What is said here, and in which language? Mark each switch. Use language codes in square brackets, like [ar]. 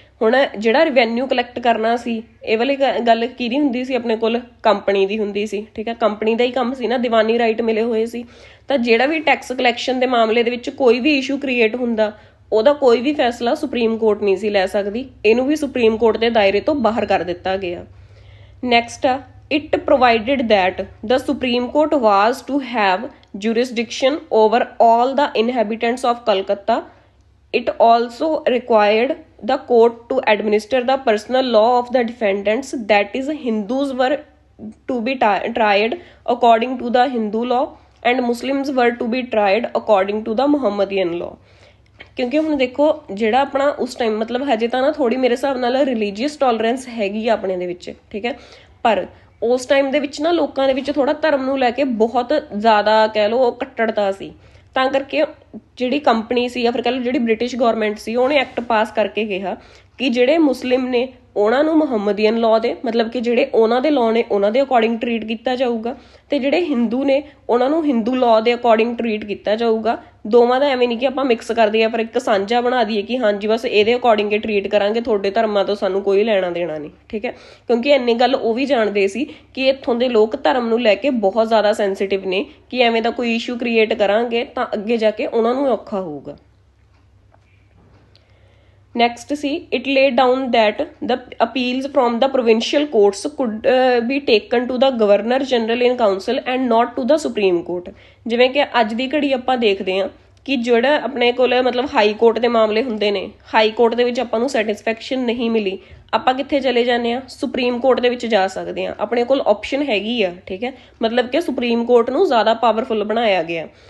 [pa] ਹੁਣ ਜਿਹੜਾ revenue collect ਕਰਨਾ ਸੀ ਇਹ ਵਾਲੀ ਗੱਲ ਕਿਹਦੀ ਹੁੰਦੀ ਸੀ, ਆਪਣੇ ਕੋਲ ਕੰਪਨੀ ਦੀ ਹੁੰਦੀ ਸੀ, ਠੀਕ ਹੈ, ਕੰਪਨੀ ਦਾ ਹੀ ਕੰਮ ਸੀ ਨਾ, ਦੀਵਾਨੀ ਰਾਈਟ ਮਿਲੇ ਹੋਏ ਸੀ। ਤਾਂ ਜਿਹੜਾ ਵੀ ਟੈਕਸ ਕਲੈਕਸ਼ਨ ਦੇ ਮਾਮਲੇ ਦੇ ਵਿੱਚ ਕੋਈ ਵੀ ਇਸ਼ੂ ਕ੍ਰੀਏਟ ਹੁੰਦਾ ਉਹਦਾ ਕੋਈ ਵੀ ਫੈਸਲਾ ਸੁਪਰੀਮ ਕੋਰਟ ਨਹੀਂ ਸੀ ਲੈ ਸਕਦੀ। ਇਹਨੂੰ ਵੀ ਸੁਪਰੀਮ ਕੋਰਟ ਦੇ ਦਾਇਰੇ ਤੋਂ ਬਾਹਰ ਕਰ ਦਿੱਤਾ ਗਿਆ। [en] Next ਆ, it provided that the Supreme Court was to have jurisdiction over all the inhabitants of Calcutta. It also required the court to administer the personal law of the defendants, that is, Hindus were to be tried according to the Hindu law and Muslims were to be tried according to the Muhammadian law. [pa] ਕਿਉਂਕਿ ਹੁਣ ਦੇਖੋ ਜਿਹੜਾ ਆਪਣਾ ਉਸ time ਮਤਲਬ ਹਜੇ ਤਾਂ ਨਾ ਥੋੜੀ ਮੇਰੇ ਹਿਸਾਬ ਨਾਲ ਰਿਲੀਜੀਅਸ ਟੋਲਰੈਂਸ ਹੈਗੀ ਆ ਆਪਣੇ ਦੇ ਵਿੱਚ, ਠੀਕ ਹੈ, ਪਰ ਉਸ ਟਾਈਮ ਦੇ ਵਿੱਚ ਨਾ ਲੋਕਾਂ ਦੇ ਵਿੱਚ ਥੋੜਾ ਧਰਮ ਨੂੰ ਲੈ ਕੇ ਬਹੁਤ ਜ਼ਿਆਦਾ ਕਹਿ ਲਓ ਕੱਟੜਤਾ ਸੀ। ਤਾਂ ਕਰਕੇ ਜਿਹੜੀ ਕੰਪਨੀ ਸੀ ਜਾਂ ਫਿਰ ਕਹਿ ਲਓ ਜਿਹੜੀ ਬ੍ਰਿਟਿਸ਼ ਗੌਰਮੈਂਟ ਸੀ ਉਹਨੇ ਐਕਟ ਪਾਸ ਕਰਕੇ ਕਿਹਾ ਕਿ ਜਿਹੜੇ ਮੁਸਲਿਮ ਨੇ ਉਹਨਾਂ ਨੂੰ ਮੁਹੰਮਦੀਅਨ ਲਾਅ ਦੇ ਮਤਲਬ ਕਿ ਜਿਹੜੇ ਉਹਨਾਂ ਦੇ ਲਾਅ ਨੇ ਉਹਨਾਂ ਦੇ ਅਕੋਰਡਿੰਗ ਟਰੀਟ ਕੀਤਾ ਜਾਊਗਾ, ਤੇ ਜਿਹੜੇ ਹਿੰਦੂ ਨੇ ਉਹਨਾਂ ਨੂੰ ਹਿੰਦੂ ਲਾਅ ਦੇ ਅਕੋਰਡਿੰਗ ਟਰੀਟ ਕੀਤਾ ਜਾਊਗਾ। ਦੋਵਾਂ ਦਾ ਐਵੇਂ ਨਹੀਂ ਕਿ ਆਪਾਂ ਮਿਕਸ ਕਰ ਦਈਏ ਪਰ ਇੱਕ ਸਾਂਝਾ ਬਣਾ ਦਈਏ ਕਿ ਹਾਂਜੀ ਬਸ ਇਹਦੇ ਅਕੋਰਡਿੰਗ ਹੀ ਟਰੀਟ ਕਰਾਂਗੇ, ਤੁਹਾਡੇ ਧਰਮਾਂ ਤੋਂ ਸਾਨੂੰ ਕੋਈ ਲੈਣਾ ਦੇਣਾ ਨਹੀਂ, ਠੀਕ ਹੈ। ਕਿਉਂਕਿ ਇੰਨੀ ਗੱਲ ਉਹ ਵੀ ਜਾਣਦੇ ਸੀ ਕਿ ਇੱਥੋਂ ਦੇ ਲੋਕ ਧਰਮ ਨੂੰ ਲੈ ਕੇ ਬਹੁਤ ਜ਼ਿਆਦਾ ਸੈਂਸਿਟਿਵ ਨੇ ਕਿ ਐਵੇਂ ਦਾ ਕੋਈ ਇਸ਼ੂ ਕ੍ਰੀਏਟ ਕਰਾਂਗੇ ਤਾਂ ਅੱਗੇ ਜਾ ਕੇ ਉਹਨਾਂ ਨੂੰ ਔਖਾ ਹੋਊਗਾ। [en] Next see, it laid down that the appeals from the provincial courts could be taken to the Governor General in Council and not to the Supreme Court। [pa] ਜਿਵੇਂ ਕਿ ਅੱਜ ਦੀ ਘੜੀ ਆਪਾਂ ਦੇਖਦੇ ਹਾਂ ਕਿ ਜਿਹੜਾ ਆਪਣੇ ਕੋਲ ਮਤਲਬ ਹਾਈ ਕੋਰਟ ਦੇ ਮਾਮਲੇ ਹੁੰਦੇ ਨੇ, ਹਾਈ ਕੋਰਟ ਦੇ ਵਿੱਚ ਆਪਾਂ ਨੂੰ ਸੈਟਿਸਫੈਕਸ਼ਨ ਨਹੀਂ ਮਿਲੀ, ਆਪਾਂ ਕਿੱਥੇ ਚਲੇ ਜਾਂਦੇ ਹਾਂ, ਸੁਪਰੀਮ ਕੋਰਟ ਦੇ ਵਿੱਚ ਜਾ ਸਕਦੇ ਹਾਂ। ਆਪਣੇ ਕੋਲ ਆਪਸ਼ਨ ਹੈਗੀ ਆ, ਠੀਕ ਹੈ, ਮਤਲਬ ਕਿ ਸੁਪਰੀਮ ਕੋਰਟ ਨੂੰ ਜ਼ਿਆਦਾ ਪਾਵਰਫੁਲ ਬਣਾਇਆ ਗਿਆ।